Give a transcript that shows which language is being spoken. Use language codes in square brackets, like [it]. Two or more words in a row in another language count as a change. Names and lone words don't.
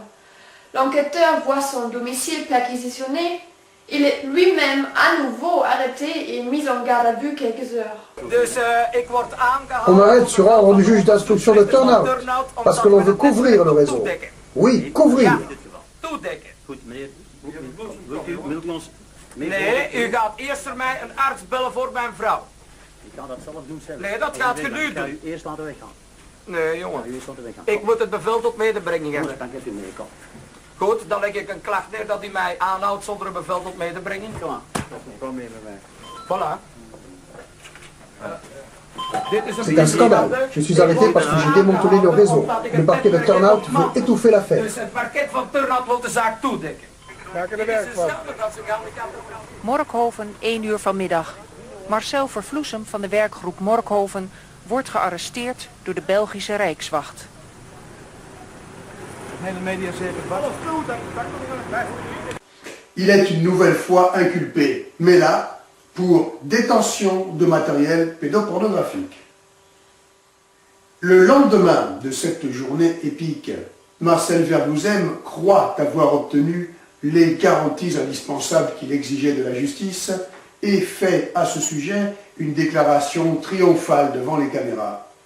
[fr] L'enquêteur voit son domicile perquisitionné. Il est lui-même à nouveau arrêté et mis en garde à vue quelques heures. On m'arrête sur ordre du juge d'instruction de Turnhout, parce que l'on veut couvrir le réseau. Oui, couvrir. [nl] Nee, u gaat eerst voor mij een arts bellen voor mijn vrouw. Ik ga dat zelf doen, zeg. Nee, dat gaat je nu doen. U eerst laten weggaan. Nee, jongen. U eerst laten weggaan. Ik moet het bevel tot medebrenging hebben. Goed, dan kunt u meekomen. Goed, dan leg ik een klacht neer dat u mij aanhoudt zonder een bevel tot medebrenging. Kom aan, kom mee met mij. [fr] Voilà. C'est un scandale. Je suis arrêté parce que j'ai démantelé le réseau. Le parquet de Turnhout veut étouffer l'affaire. [nl] Dus het parket van Turnhout wil de zaak toedekken. Morgenhoven, 1 uur vanmiddag. Marcel Vervloesem van de werkgroep Morkhoven wordt gearresteerd door de Belgische Rijkswacht. [fr] Il est une nouvelle fois inculpé, mais là, pour détention de matériel pédopornographique. Le lendemain de cette journée épique, Marcel Vervloesem croit avoir obtenu les garanties indispensables qu'il exigeait de la justice et fait à ce sujet une déclaration triomphale devant les caméras.